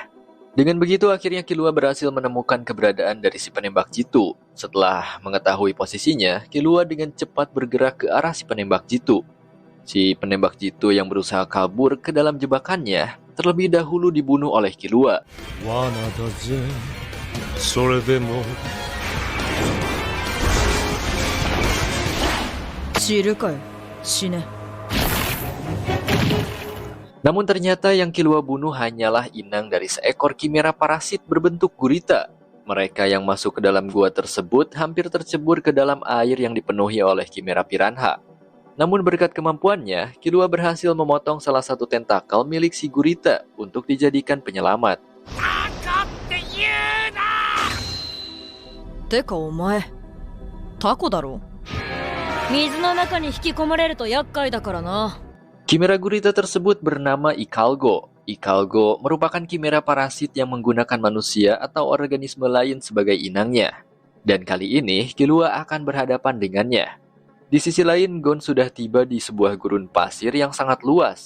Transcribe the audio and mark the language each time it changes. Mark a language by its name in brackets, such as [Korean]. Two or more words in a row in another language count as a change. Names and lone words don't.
[Indonesian] Dengan begitu akhirnya Killua berhasil menemukan keberadaan dari si penembak jitu. Setelah mengetahui posisinya, Killua dengan cepat bergerak ke arah si penembak jitu. Si penembak jitu yang berusaha kabur ke dalam jebakannya, terlebih dahulu dibunuh oleh Killua. [Japanese] それでも知るかよ、死ね。 [Indonesian] Namun ternyata yang Killua bunuh hanyalah inang dari seekor kimera parasit berbentuk gurita. Mereka yang masuk ke dalam gua tersebut hampir tercebur ke dalam air yang dipenuhi oleh kimera piranha. Namun berkat kemampuannya, Killua berhasil memotong salah satu tentakel milik si gurita untuk dijadikan penyelamat. [Japanese] てかお前、タコだろ。水の中に引き込まれると厄介だからな。 [Indonesian] Kimera gurita tersebut bernama Ikalgo. Ikalgo merupakan kimera parasit yang menggunakan manusia atau organisme lain sebagai inangnya. Dan kali ini, Killua akan berhadapan dengannya. Di sisi lain, Gon sudah tiba di sebuah gurun pasir yang sangat luas.